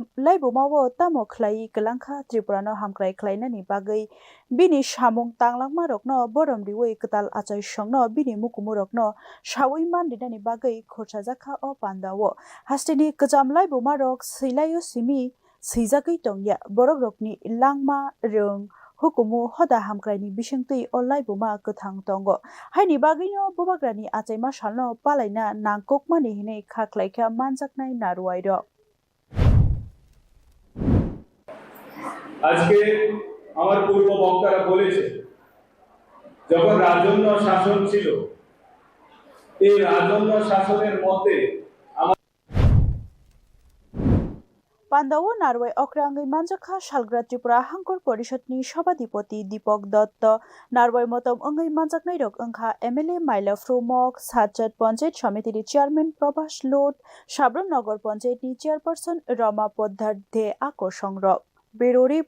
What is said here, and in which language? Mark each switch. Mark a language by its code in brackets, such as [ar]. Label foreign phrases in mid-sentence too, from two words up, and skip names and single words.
[trp] लाइबुमावो तामो खलाई गलांखा त्रिपुरानो हामक्राय खलायनानि बागै बिनि सामुं तांलांमा रकनो बरम रिवै कताल आचाय संनो बिनि मुकुमुरकनो सावै मानदिनानि बागै खरसा जाखा अपान्दावो हास्तिनि गजाम लाइबुमा रक सैलायो सिमि सैजागै तंया बरक रकनि लांमा रों हुकुमु हदा हामक्रायनि बिसंतै अलाइबुमा गथां तंगो हायनि बागैनो बुबाग्रानि आचाइमा सालनो पालायना नांककमानि हिनै खाख्लायखा मानजाकनाय नारुवायरो [bn] আজকে আমার পূর্ব বক্তারা বলেছে যখন রাজন্য শাসন ছিল এই রাজন্য শাসনের মতে [trp] पान्दावो नारवाय अक्रांगै मानजाखा सालग्रा त्रिपुरा हांकर परिषदनि सभाधिपति दीपक दत्त नारवाय मतम अंगै मानजाकनाय रक अंखा एमएलए माइला फ्रोमक सातजाद पंचायत समितिनि चेयरमैन प्रभास लोट साब्रुम नगर पंचायतनि चेयरपर्सन रमा पद्धार दे आको संग्रक बेरोरी